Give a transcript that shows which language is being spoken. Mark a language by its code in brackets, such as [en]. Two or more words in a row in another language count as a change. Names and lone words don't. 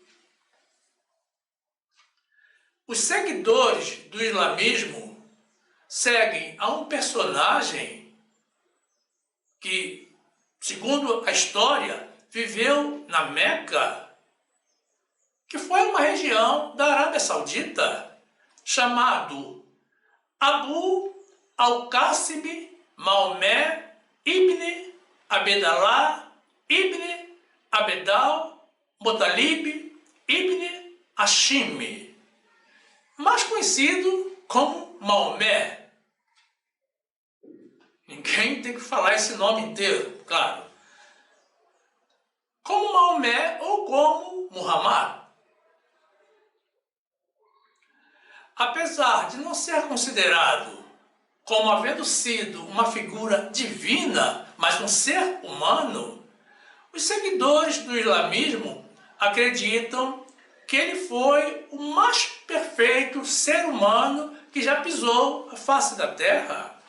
[pt] Os seguidores do islamismo seguem a um personagem que, segundo a história, viveu na Meca, que foi uma região da Arábia Saudita, chamado Abu al-Qasim Maomé ibn Abdallah ibn Abdal Muttalib ibn Hashim, mais conhecido como Maomé. Ninguém tem que falar esse nome inteiro, claro. Como Maomé ou como Muhammad. Apesar de não ser considerado como havendo sido uma figura divina, mas um ser humano, os seguidores do islamismo acreditam que ele foi o mais perfeito ser humano que já pisou a face da terra.